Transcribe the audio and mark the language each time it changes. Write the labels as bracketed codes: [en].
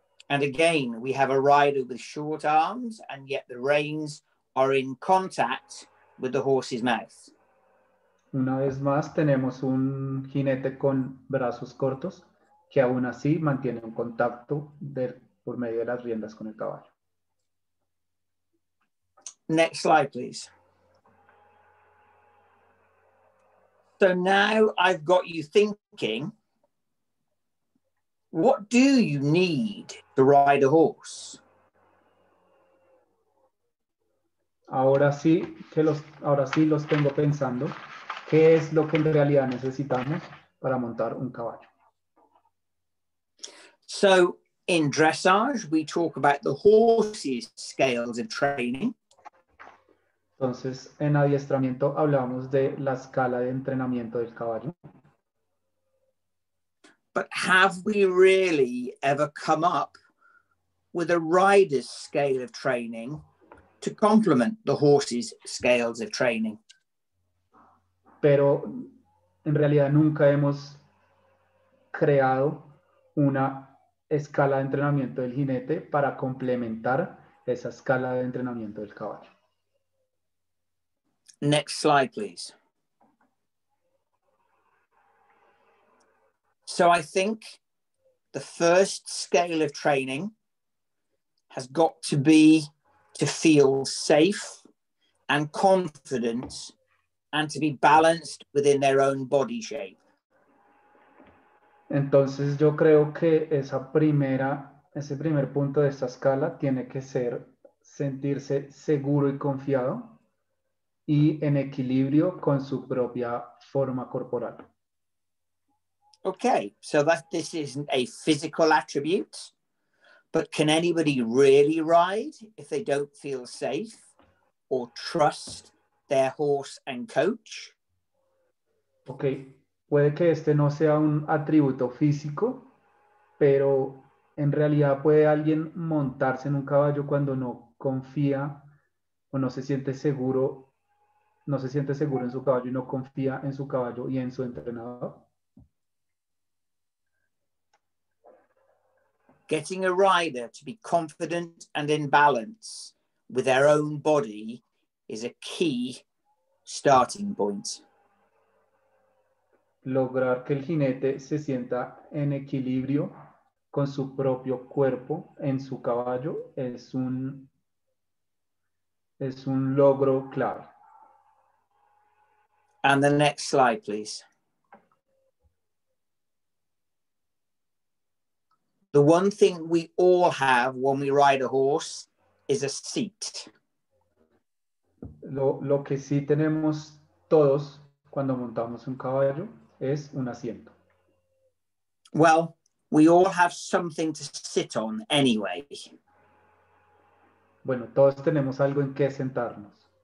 [en] And again, we have a rider with short arms, and yet the reins are in contact with the horse's mouth. [es] Una vez más tenemos un jinete con brazos cortos que aún así mantiene un contacto por medio de las riendas con el caballo. [en] Next slide, please. So now I've got you thinking, what do you need to ride a horse? [es] Ahora sí los tengo pensando. ¿Qué es lo que en realidad necesitamos para montar un caballo? [en] So in dressage, we talk about the horse's scales of training. [es] Entonces, en adiestramiento hablamos de la escala de entrenamiento del caballo. [en] But have we really ever come up with a rider's scale of training to complement the horse's scales of training? [es] Pero en realidad nunca hemos creado una escala de entrenamiento del jinete para complementar esa escala de entrenamiento del caballo. [en] Next slide, please. So I think the first scale of training has got to be to feel safe and confident and to be balanced within their own body shape. [es] Entonces yo creo que ese primer punto de esta escala tiene que ser sentirse seguro y confiado y en equilibrio con su propia forma corporal. [en] Okay, so this isn't a physical attribute, but can anybody really ride if they don't feel safe or trust their horse and coach? [es] Ok, puede que este no sea un atributo físico, pero en realidad puede alguien montarse en un caballo cuando no confía o no se siente seguro no se siente seguro en su caballo y no confía en su caballo y en su entrenador. [en] Getting a rider to be confident and in balance with their own body is a key starting point. [es] Lograr que el jinete se sienta en equilibrio con su propio cuerpo en su caballo es un logro clave. [en] And the next slide, please. The one thing we all have when we ride a horse is a seat. [es] Lo que sí tenemos todos cuando montamos un caballo es un asiento. [en] Well, we all have something to sit on anyway. [es] Bueno, todos tenemos algo en que sentarnos.